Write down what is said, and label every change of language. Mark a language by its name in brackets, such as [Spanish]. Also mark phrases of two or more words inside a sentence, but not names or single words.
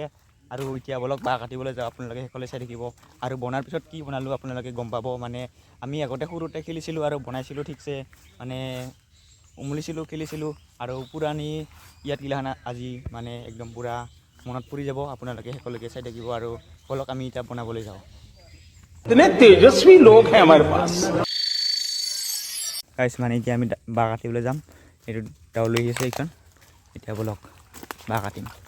[Assamese] আৰু এতিয়া বলক বাঁহ কাটিবলৈ যাওঁ, আপোনালোকে শেষলৈ চাই থাকিব। আৰু বনাৰ পিছত কি বনালোঁ আপোনালোকে গম পাব। মানে আমি আগতে সৰুতে খেলিছিলোঁ আৰু বনাইছিলোঁ ঠিকছে, মানে উমলিছিলোঁ খেলিছিলোঁ। আৰু পুৰাণি ইয়াত গিলাখানা আজি মানে একদম পূৰা মনত পৰি যাব, আপোনালোকে শেষলৈকে চাই থাকিব। আৰু বলক আমি এতিয়া বনাবলৈ যাওঁ। [Hindi] इतने तेजस्वी लोग हैं हमारे पास। [Assamese] গাইছ মানে এতিয়া আমি বাঁহ কাটিবলৈ যাম। এইটো ডাউ লৈ আহিছে এইখন, এতিয়া বলক বাঁহ কাটিম।